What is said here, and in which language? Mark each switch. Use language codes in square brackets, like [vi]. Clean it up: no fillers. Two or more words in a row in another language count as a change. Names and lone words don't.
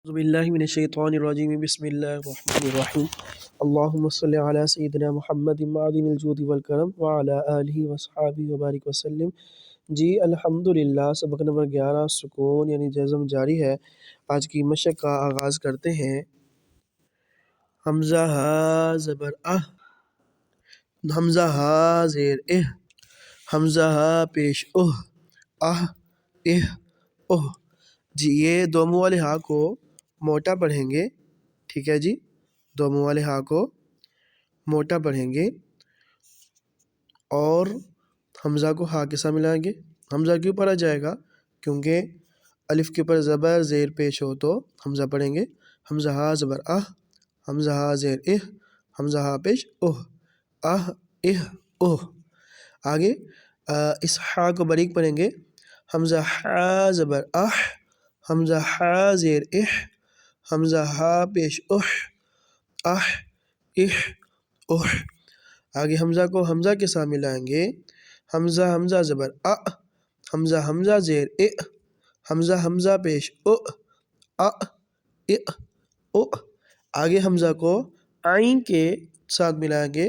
[ar] اعوذ باللہ من الشیطان الرجیم بسم اللہ الرحمن الرحیم اللہم صلی علی سیدنا محمد معدن الجود والکرم وعلی آلہ وصحابہ وبارک وسلم۔ [ur] جی الحمدللہ، سبق نمبر 11 سکون یعنی جزم جاری ہے۔ آج کی مشق کا آغاز کرتے ہیں۔ حمزہ ہا زبر اہ، حمزہ ہا زیر اہ، حمزہ ہا پیش اہ، اہ اہ اہ۔ جی یہ دو منہ والے ہا کو موٹا پڑھیں گے، ٹھیک ہے جی، دو منہ والے ہا کو موٹا پڑھیں گے اور حمزہ کو ہا کے ساتھ ملائیں گے۔ حمزہ کیوں پڑھا جائے گا؟ کیونکہ الف کے اوپر زبر زیر پیش ہو تو حمزہ پڑھیں گے۔ حمزہ ہا زبر اہ، حمزہ ہا زیر اہ، حمزہ ہا پیش اہ، اہ اہ اہ۔ آگے اس ہا کو باریک پڑھیں گے۔ حمزہ ہا زبر اہ، حمزہ ہا زیر اہ، حمزہ ہا پیش اہ، اہ اہ اہ۔ آگے حمزہ کو حمزہ کے ساتھ ملائیں گے۔ حمزہ حمزہ زبر اَ، حمزہ حمزہ زیر اِ، حمزہ حمزہ پیش اُ، اَ اِ اُ۔ آگے حمزہ کو عین کے ساتھ ملائیں گے۔